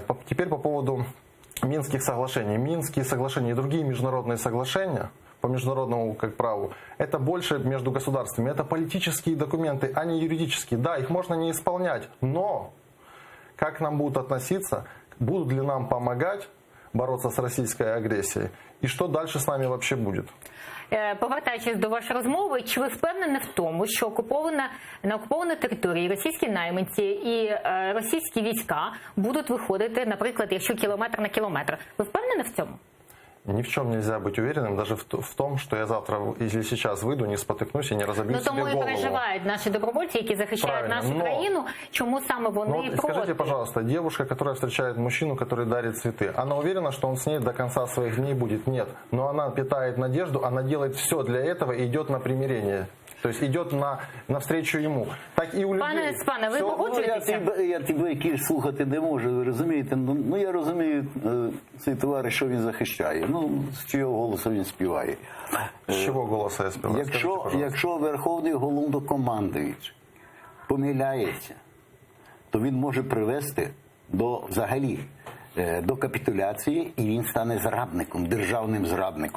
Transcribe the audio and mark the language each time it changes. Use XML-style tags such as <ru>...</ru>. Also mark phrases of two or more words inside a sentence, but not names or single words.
<ru>Теперь по поводу Минских соглашений. Минские соглашения и другие международные соглашения по международному праву, это больше между государствами. Это политические документы, а не юридические. Да, их можно не исполнять, но как нам будут относиться, будут ли нам помогать бороться с российской агрессией,</ru> <uk>і що далі з нами взагалі буде? Повертаючись до вашої розмови, чи ви впевнені в тому, що на окупованій території російські найманці і російські війська будуть виходити, наприклад, якщо кілометр на кілометр? Ви впевнені в цьому?</uk> <ru>Ни в чем нельзя быть уверенным, даже в том, что я завтра или сейчас выйду, не спотыкнусь и не разобью себе голову.</ru> <uk>Тому і переживають наші добровольці, які захищають нашу країну. Чому саме вони проти?</uk> <ru>Скажите, пожалуйста, девушка, которая встречает мужчину, который дарит цветы, она уверена, что он с ней до конца своих дней будет? Нет. Но она питает надежду, она делает все для этого и идет на примирение. То есть идет навстречу йому.</ru> <uk>Так і у людей. Пане Спане, ви погоджуєтеся? Я тебе кіш слухати не можу, ви розумієте? Ну я розумію цей товариш, що він захищає. Ну, з чого голосу він співає. З чого голосу я співаю? Якщо Верховний Головнокомандуючий помиляється, то він може привести до капітуляції, і він стане зрадником, державним зрадником.</uk>